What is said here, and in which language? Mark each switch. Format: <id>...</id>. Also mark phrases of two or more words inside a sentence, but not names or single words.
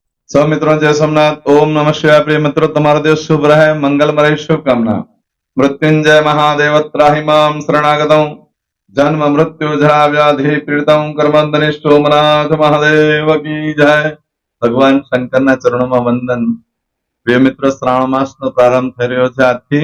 <hi>सब मित्रों जय सोमनाथ। ओम नमः शिवाय। प्रिय मित्रों, तुम्हारा</hi> <gu>દિવસ શુભ રહે, મંગલમય રહે, શુભકામના।</gu> <sa>मृत्युंजय महादेव त्राहि माम शरणागतम जन्म मृत्यु जरा व्याधि पीडितम</sa> <hi>कर्मंदनि सोमनाथ महादेव की जय।</hi> <gu>ભગવાન શંકરના ચરણોમાં વંદન। પ્રિય મિત્રો, શ્રાવણ માસનો પ્રારંભ થઈ રહ્યો છે આજથી।</gu>